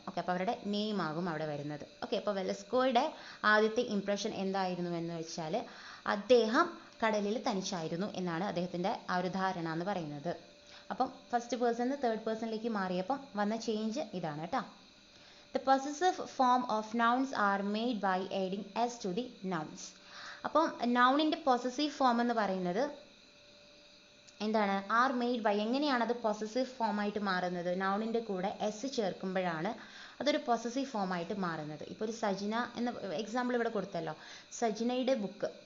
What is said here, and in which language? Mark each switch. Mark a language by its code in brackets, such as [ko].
[ml] Okay, അപ്പോൾ അവരുടെ name ആകും അവിടെ വരുന്നത്. ഓക്കെ, അപ്പോൾ വെലസ്കോയുടെ ആദ്യത്തെ ഇംപ്രഷൻ എന്തായിരുന്നു എന്ന് വെച്ചാൽ അദ്ദേഹം കടലിൽ തനിച്ചായിരുന്നു എന്നാണ് അദ്ദേഹത്തിൻ്റെ ആ ഒരു ധാരണ എന്ന് പറയുന്നത്. അപ്പം ഫസ്റ്റ് പേഴ്സൺ തേർഡ് പേഴ്സണിലേക്ക് മാറിയപ്പം വന്ന ചേഞ്ച് ഇതാണ് കേട്ടോ. [en] The possessive form of nouns are made by adding s to the nouns. [ml] അപ്പം നൗണിൻ്റെ പൊസസീവ് ഫോം എന്ന് പറയുന്നത് എന്താണ്, [en] Are made by. [ml] എങ്ങനെയാണ് അത് പൊസസീവ് ഫോം ആയിട്ട് മാറുന്നത്? നൗണിൻ്റെ കൂടെ എസ് ചേർക്കുമ്പോഴാണ് അതൊരു പൊസസീവ് ഫോം ആയിട്ട് മാറുന്നത്. ഇപ്പോൾ ഒരു സജിന എന്ന എക്സാമ്പിൾ ഇവിടെ കൊടുത്തല്ലോ, സജിനയുടെ ബുക്ക്.